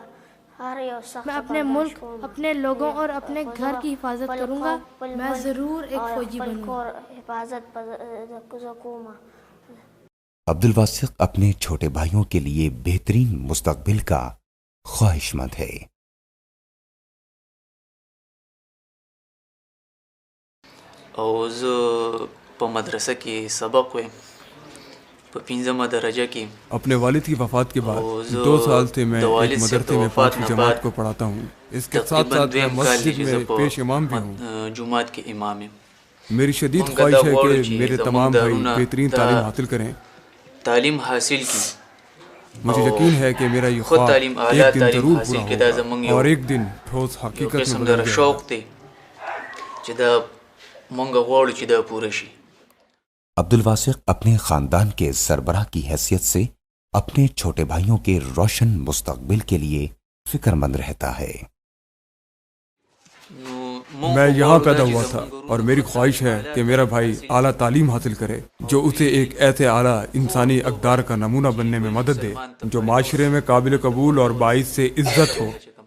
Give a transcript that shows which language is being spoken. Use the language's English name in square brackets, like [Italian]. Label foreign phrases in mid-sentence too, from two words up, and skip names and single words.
[Urdu] میں اپنے ملک، اپنے لوگوں اور اپنے گھر کی حفاظت کروں گا۔ میں ضرور ایک فوجی بنوں گا۔ عبد الواسق اپنے چھوٹے بھائیوں کے لیے بہترین مستقبل کا خواہش مند ہے۔ [Pashto] او زه په مدرسه کې سبق وایم په 5مه درجه کې۔ [Urdu] اپنے والد کی وفات کے بعد 2 سال سے میں ایک مدرسے میں 5ویں جماعت کو پڑھاتا ہوں۔ اس کے ساتھ ساتھ میں مسجد میں پیش امام بھی ہوں۔ جماعت کے امام ہیں۔ میری شدید خواہش ہے کہ میرے تمام بھائی بہترین تعلیم حاصل کریں۔ تعلیم حاصل کی مجھے یقین ہے کہ میرا یہ خواب ایک دن ضرور پورا ہوگا اور ایک دن ٹھوس حقیقت میں بدل جائے گا۔ [Pashto] شوق دی چې دا مونږ غواړو چې دا پوره شي۔ [Urdu] عبد الواسق اپنے خاندان کے سربراہ کی حیثیت سے اپنے چھوٹے بھائیوں کے روشن مستقبل کے لیے فکر مند رہتا ہے۔ میں یہاں پیدا ہوا تھا اور میری خواہش ہے کہ میرا بھائی اعلیٰ تعلیم حاصل کرے جو اسے ایک ایسے اعلیٰ انسانی اقدار کا نمونہ بننے میں مدد دے جو معاشرے میں قابل قبول اور باعث سے عزت ہو۔